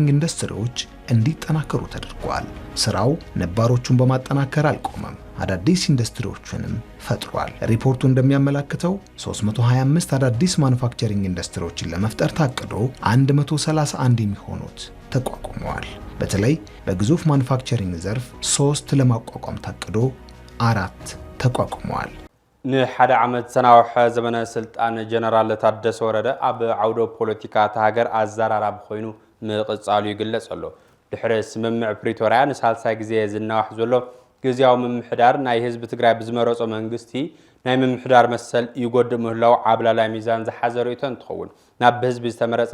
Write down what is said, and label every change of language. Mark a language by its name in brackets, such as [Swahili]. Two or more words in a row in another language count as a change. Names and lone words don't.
[Amharic] ኢንዱስትሪዎች እንዲጠናከሩ ተደርጓል። ስራው ነባሮቹን በማጠናከር አልቆመም፣ አዳዲስ ኢንዱስትሪዎችንም ፈጥሯል። ሪፖርቱ እንደሚያመለክተው 325 አዳዲስ ማኑፋክቸሪንግ ኢንዱስትሪዎችን ለመፍጠር ታቅዶ 131 የሚሆኑት ተቋቁመዋል። በተለይ በግዙፍ ማኑፋክቸሪንግ ዘርፍ 3 ለማቋቋም ታቅዶ 4 ተቋቁመዋል። [Tigrinya] ንሓደ ዓመት ሰናውሕ ዘመነ ስልጣን ጀነራል ታደሰ ወረደ ኣብ ዓውደ ፖለቲካ ተሃገር ኣዘራራቢ ኮይኑ ምቕጻሉ ይግለጽ ኣሎ። ድሕሪ ስምምዕ ፕሪቶሪያ ንሳልሳይ ግዜ ዝናዋሕ ዘሎ ግዚያዊ ምምሕዳር ናይ ህዝቢ ትግራይ ብዝመረጾ መንግስቲ ናይ ምምሕዳር መሰል ይጎድእ ምህላው ዓብላላይ ሚዛን ዝሓዘ ርእይቶ እንትኸውን ናብ ህዝቢ ዝተመረጸ